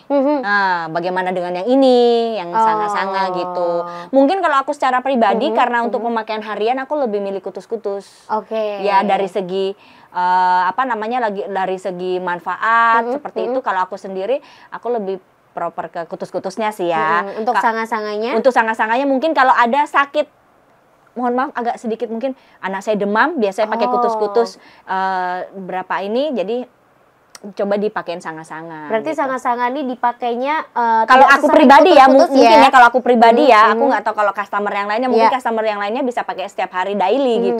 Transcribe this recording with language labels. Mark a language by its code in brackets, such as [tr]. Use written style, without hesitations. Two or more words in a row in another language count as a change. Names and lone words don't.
[id] Nah, bagaimana dengan yang ini, yang sanga-sanga gitu. Mungkin kalau aku secara pribadi karena untuk pemakaian harian aku lebih milih kutus-kutus. Ya dari segi dari segi manfaat seperti itu. Kalau aku sendiri aku lebih proper ke kutus-kutusnya sih ya. Untuk sanga-sanganya? Untuk sanga-sanganya mungkin kalau ada sakit, mohon maaf agak sedikit mungkin anak saya demam, biasanya pakai kutus-kutus berapa ini, jadi coba dipakein sanga-sanga. Berarti gitu. Sanga-sanga ini dipakainya kalau aku pribadi ya, mungkin ya kalau aku pribadi ya, aku nggak tahu kalau customer yang lainnya, mungkin customer yang lainnya bisa pakai setiap hari daily gitu.